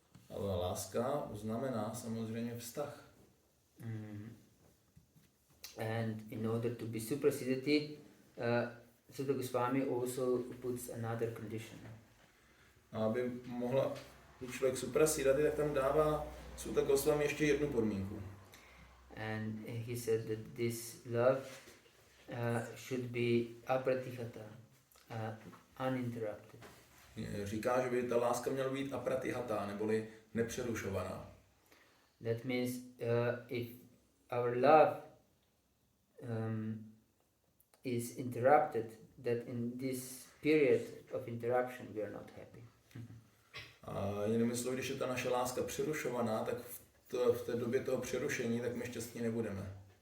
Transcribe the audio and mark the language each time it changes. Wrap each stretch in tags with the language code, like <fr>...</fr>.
<cs>Ale láska znamená samozřejmě vztah.</cs> <en>And in order to be suprasiddhati, Sutta Goswami also puts another condition.</en> <cs>A aby mohla být člověk suprasiddhati, tak tam dává Sutta Goswami ještě jednu podmínku.</cs> <en>And he said that this love should be apratihata, uninterrupted.</en> <cs>Říká, že by ta láska měla být apratihata, neboli nepřerušovaná.</cs> <en>That means if our love is interrupted, that in this period of interruption we are not happy.</en> <cs>A jinými slovy, když je ta naše láska přerušovaná, tak v té době toho přerušení, tak my šťastní nebudeme.</cs>